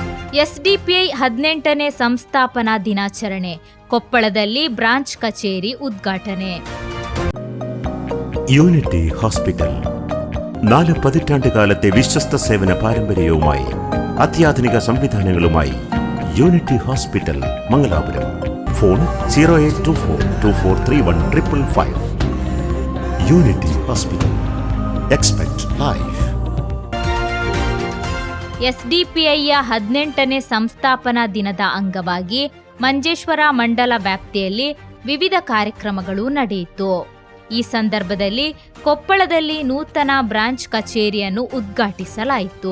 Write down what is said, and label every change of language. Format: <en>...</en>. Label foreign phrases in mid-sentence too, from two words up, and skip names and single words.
<kn>ಎಸ್ಡಿಪಿಐ 18ನೇ ಸಂಸ್ಥಾಪನಾ ದಿನಾಚರಣೆ. ಕೊಪ್ಪಳದಲ್ಲಿ ಬ್ರಾಂಚ್ ಕಚೇರಿ ಉದ್ಘಾಟನೆ.</kn> <ml>യൂണിറ്റി ഹോസ്പിറ്റൽ 4 പതിറ്റാണ്ടുകാലത്തെ വിശ്വസ്ത സേവന പാരമ്പര്യവുമായി അത്യാധുനിക സംവിധാനങ്ങളുമായി യൂണിറ്റി ഹോസ്പിറ്റൽ മംഗലാപുരം. ഫോൺ 0824243155. യൂണിറ്റി ഹോസ്പിറ്റൽ.</ml> <en>expect life.</en> <kn>ಎಸ್ಡಿಪಿಐಯ 18ನೇ ಸಂಸ್ಥಾಪನಾ ದಿನದ ಅಂಗವಾಗಿ ಮಂಜೇಶ್ವರ ಮಂಡಲ ವ್ಯಾಪ್ತಿಯಲ್ಲಿ ವಿವಿಧ ಕಾರ್ಯಕ್ರಮಗಳು ನಡೆಯಿತು. ಈ ಸಂದರ್ಭದಲ್ಲಿ ಕೊಪ್ಪಳದಲ್ಲಿ ನೂತನ ಬ್ರಾಂಚ್ ಕಚೇರಿಯನ್ನು ಉದ್ಘಾಟಿಸಲಾಯಿತು.</kn>